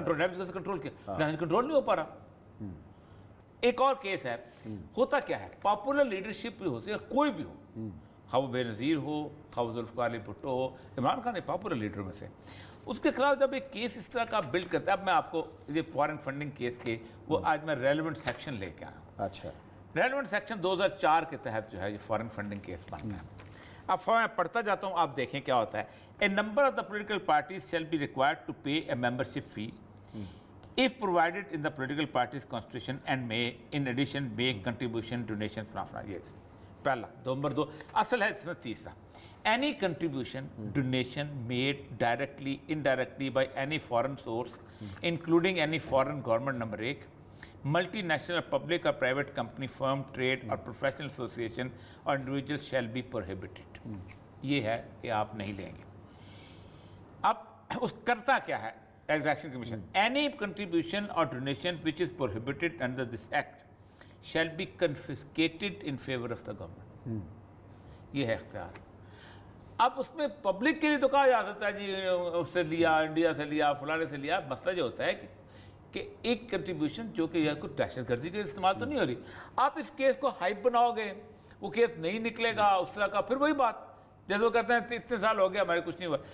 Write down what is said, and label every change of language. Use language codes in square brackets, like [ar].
[ur] Damage کیسے control کیا, control نہیں ہو پا رہا. ایک اور کیس ہے, ہوتا کیا ہے, پاپولر لیڈرشپ بھی ہوتی ہے, کوئی بھی ہو, خواہ وہ بے نظیر ہو, خواہ وہ ذوالفقار علی بھٹو ہو, عمران خان ایک پاپولر لیڈروں میں سے, اس کے خلاف جب ایک کیس اس طرح کا بلڈ کرتا ہے. اب میں آپ کو یہ فارن فنڈنگ کیس کے وہ آج میں ریلیونٹ سیکشن لے کے آیا ہوں. اچھا, ریلیونٹ سیکشن 2004 کے تحت جو ہے یہ فارن فنڈنگ کیس بنتا ہے. اب میں پڑھتا جاتا ہوں, آپ دیکھیں کیا ہوتا ہے. [en] A number of the political parties shall be required to pay a membership fee if provided in the political party's constitution and may in addition make contribution donation from yes. [ur] پہلا, نمبر 2 اصل ہے اس میں تیسرا, [en] any contribution donation made directly indirectly by any foreign source including any foreign government. number 1 multinational public or private company firm trade or professional association or individual shall be prohibited. [ur] یہ ہے کہ آپ نہیں لیں گے. اب اس کرتا کیا ہے election commission, [en] any contribution or donation which is prohibited under this act shall be confiscated in favor of the government. [ur] یہ ہے اختیار. اب اس میں پبلک کے لیے تو کہا جا سکتا ہے جی اس سے لیا, انڈیا سے لیا, فلانے سے لیا. مسئلہ جو ہوتا ہے کہ ایک کنٹریبیوشن جو کہ یہ کوئی دہشت گردی کے استعمال تو نہیں ہو رہی, آپ اس کیس کو ہائپ بناؤ گے, وہ کیس نہیں نکلے گا اس طرح کا, پھر وہی بات جیسے وہ کہتے ہیں اتنے سال ہو گیا ہمارے کچھ نہیں ہوا.